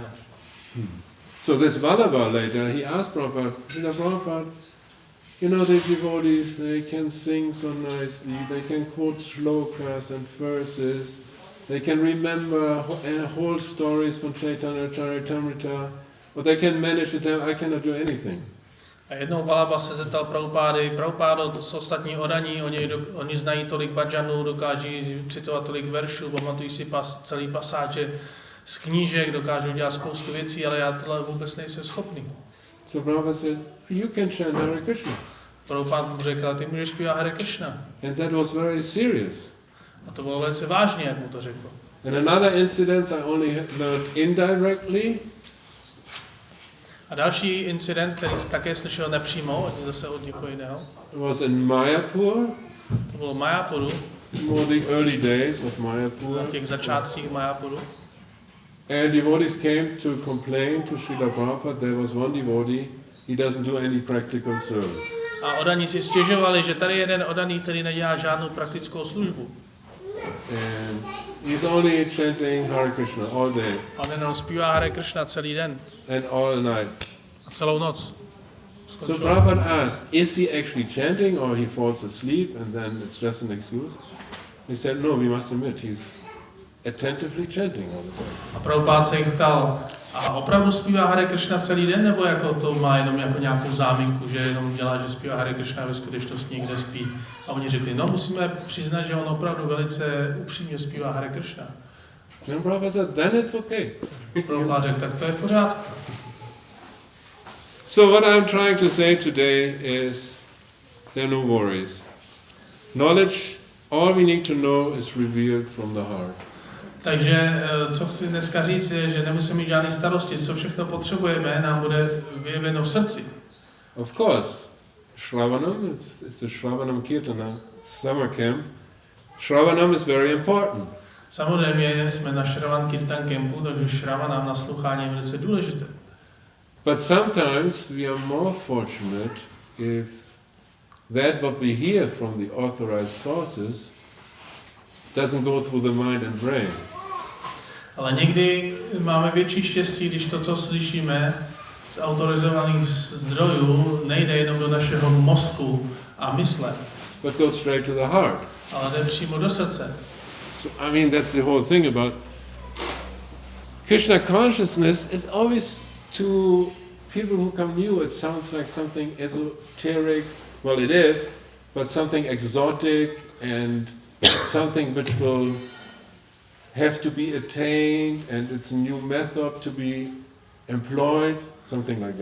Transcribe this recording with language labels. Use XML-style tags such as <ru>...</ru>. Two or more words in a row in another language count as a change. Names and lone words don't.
<en>So this Vallabha later, he asked Prabhupada, you know, these devotees, they can sing so nicely, they can quote shlokas and verses, they can remember whole stories from Chaitanya Charitamrita, but they can manage it, I cannot do anything.</en> <cs>A jednou Vallabha se zeptal Prabhupády, Prabhupádo, to jsou ostatní odaní, oni znají tolik bhajanů, dokáží citovat tolik veršů, pamatují si celý pasáže z knížek, dokážou dělat spoustu věcí, ale já tohle vůbec nejsem schopný.</cs> <en>So Prabhupada said, you can chant Hare Krishna.</en> <cs>Prabhupada mu řekl, ty můžeš zpívat Hare Krishna.</cs> <en>And that was very serious.</en> <cs>A to bylo velice vážně, jak mu to řekl.</cs> <en>And another incident I only learned indirectly.</en> <cs>A další incident, který také slyšel nepřímo, zase od někoho jiného,</cs> <en>was in Mayapur.</en> <cs>to bylo v Mayapuru,</cs> <en>More the early days of Mayapur.</en> <cs>na těch začátcích Mayapuru.</cs> <en>And devotees came to complain to Srila Prabhupada. There was one devotee, he doesn't do any practical service.</en> <cs>A odaní si stěžovali, že tady je jeden odaný, který nedělá žádnou praktickou službu.</cs> <en>And he's only chanting Hare Krishna all day.</en> <cs>A on jenom zpívá Hare Krishna celý den.</cs> <en>And all night.</en> <cs>A celou noc.</cs> <en>So Prabhupada asked, is he actually chanting or he falls asleep and then it's just an excuse? He said, no, we must admit, he's attentively chanting all the time.</en> <cs>A Prabhupád se jich ptal, a opravdu zpívá Hare Krishna celý den, nebo jako to má jenom jako nějakou záminku, že jenom dělá, že zpívá Hare Krishna a ve skutečnosti někde spí. A oni řekli, no musíme přiznat, že on opravdu velice upřímně zpívá Hare Krishna.</cs> <en>And Prabhupada said, then it's okay.</en> <cs>Prabhupád řekl, tak to je v pořádku.</cs> <en>So what I'm trying to say today is, there are no worries. Knowledge, all we need to know is revealed from the heart.</en> <cs>Takže co chci dneska říct je, že nemusíme mít žádné starosti, co všechno potřebujeme, nám bude vyjeveno v srdci.</cs> <en>Of course, Šravanam, it's a Šravanam Kirtana summer camp. Šravanam is very important.</en> <cs>Samozřejmě jsme na Šravan Kirtan campu, takže Šravanam naslouchání je velice důležité.</cs> <en>But sometimes we are more fortunate if that what we hear from the authorized sources doesn't go through the mind and brain.</en> <cs>Ale někdy máme větší štěstí, když to, co slyšíme z autorizovaných zdrojů, nejde jenom do našeho mozku a mysle,</cs> <en>But goes straight to the heart.</en> <cs>ale jde přímo do srdce.</cs> <en>So, I mean, that's the whole thing about Krishna consciousness. It's always to people who come new, it sounds like something esoteric. Well, it is, but something exotic and something which will have to be attained, and it's a new method to be employed, something like that.</en>